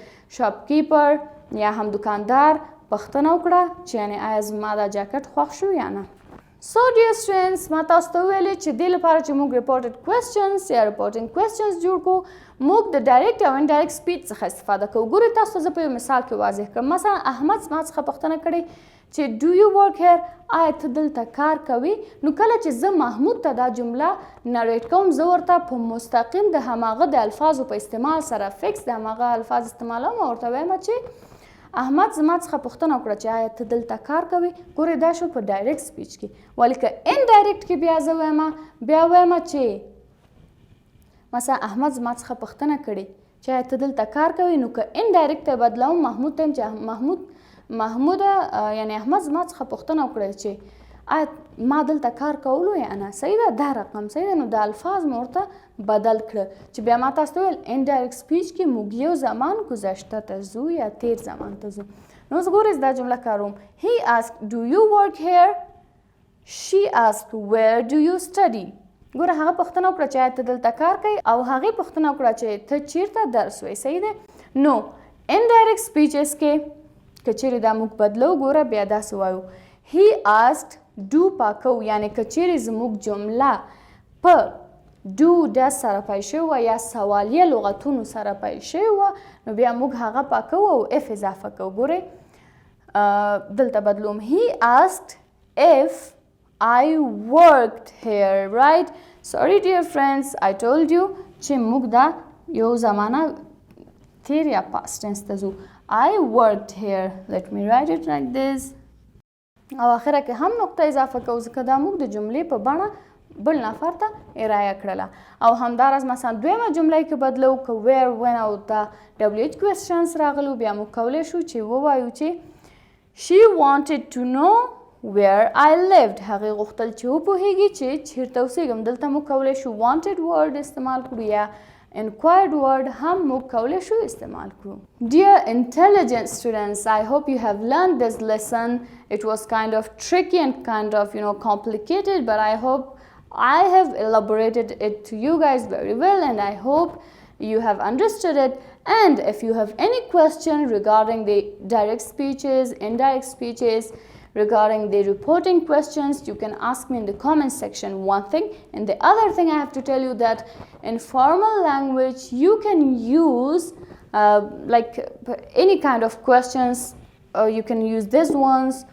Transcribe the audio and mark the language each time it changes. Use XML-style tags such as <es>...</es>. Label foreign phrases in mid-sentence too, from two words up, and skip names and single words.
<ps>شاپکیپر یا هم دکاندار پوښتنه وکړه چې یعنې آیا زما دا جاکټ خوښ شو یا نه.</ps> <en>So dear students,</en> <ps>ما تاسو ته ویلې چې دې لپاره چې موږ</ps> <en>reported questions</en> <ps>یا</ps> <en>reporting questions</en> <ps>جوړ کړو موږ د ډایرکټ او</ps> <en>indirect speech</en> <ps>څخه استفاده کوو. ګورئ تاسو ته زه په یو مثال کې واضح کړم. مثلا احمد زما څخه پوښتنه کړې چې</ps> <en>do you work here?</en> <ps>آیا ته دلته کار کوي؟ نو کله چې زه محمود ته دا جمله نریټ کوم زه ورته په مستقیم د هماغه د الفاظو په استعمال سره فکس د هماغه الفاظ استعمالوم او ورته وایم چې احمد زما څخه پوښتنه وکړه چې آیا ته دلته کار کوي. ګورئ دا شو په</ps> <en>direct speech</en> <ps>کې. ولې که انډایرکټ کې بیا زه وایم بیا وایم چې مثلا احمد زما څخه پوښتنه کړې چې آیا ته دلته کار کوي. نو که انډایرکټ ته بدلوم محمود ته چې محمود محمود یعنی احمد زما څخه پوښتنه وکړه چې آیا ما دلته کار کولو یا نه صحیح ده دا رقم صحیح ده نو د الفاظ مې ورته بدل کړه چې بیا ما تاسو ته ویل</ps> <en>indirect speech</en> <ps>کې موږ یو زمان گذشته ته ځو یا تیر زمان ته ځو نو اوس ګورئ دا جمله کاروم</ps> <en>he asked do you work here she asked where do you study</en> <ps>ګوره هغه پوښتنه وکړه چې آیا ته دلته کار کوي او هغې پوښتنه وکړه چې ته چیرته درس وایي صحیح دی نو</ps> <en>indirect speeches</en> <ps>کې که چیرې دا موږ بدلو ګوره بیا داسې وایو</ps> <en>he asked do</en> <ps>پاکو یعنی که چیرې زموږ جمله په</ps> <en>do does</en> <ps>سره پیل شوې وه یا سوالیه لغتونو سره پیل شوې وه نو بیا موږ هغه پاکو او اف اضافه کوو ګورئ دلته بدلوم</ps> <en>he asked if I worked here right sorry dear friends I told you</en> <ps>چې موږ دا یو زمانه تیر یا</ps> <en>past tense</en> <ps>ته ځو</ps> <en>I worked here let me write it like this</en> <ps>او اخره کې هم نقطه اضافه کوو ځکه دا موږ د جملې په بڼه بل نفر ته ارایه کړله او همداراز مثلا دویمه جمله کې بدلو که</ps> <en>where when</en> <ps>او دا</ps> <en>WH questions</en> <ps>راغلو بیا موږ کولی شو چې ووایو چې</ps> <en>she wanted to know where I lived</en> <ps>هغې غوښتل چې وپوهیږي چې چیرته اوسېږم دلته موږ کولی شو</ps> <en>wanted word</en> <ps>استعمال کړو یا</ps> <en>inquired word</en> <ps>هم موږ کولی شو استعمال کړو</ps> <en>Dear intelligent students I hope you have learned this lesson it was kind of tricky and kind of complicated but I hope I have elaborated it to you guys very well and I hope you have understood it and if you have any question regarding the direct speeches indirect speeches regarding the reporting questions you can ask me in the comment section one thing and the other thing I have to tell you that in formal language you can use like any kind of questions you can use these ones</en>